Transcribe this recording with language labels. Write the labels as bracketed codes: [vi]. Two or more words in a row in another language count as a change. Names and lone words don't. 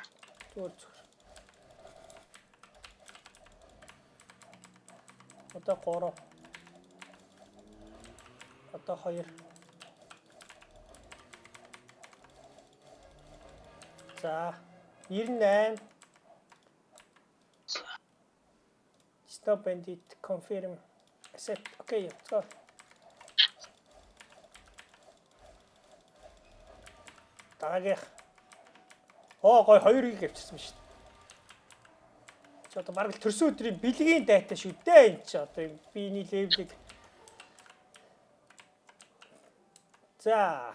[mn] зүгээр. Одоо 3. Одоо 2. За 98. [en] Stop bandit confirm accept. Okay, let's go. [mn] Дараагийнх. Оо гой 2-ыг авчирсан шүү дээ. Чи одоо бараг л төрсөн өдрийн бэлгийн дайтай шүү дээ энэ чи одоо юм биений левелийг. За.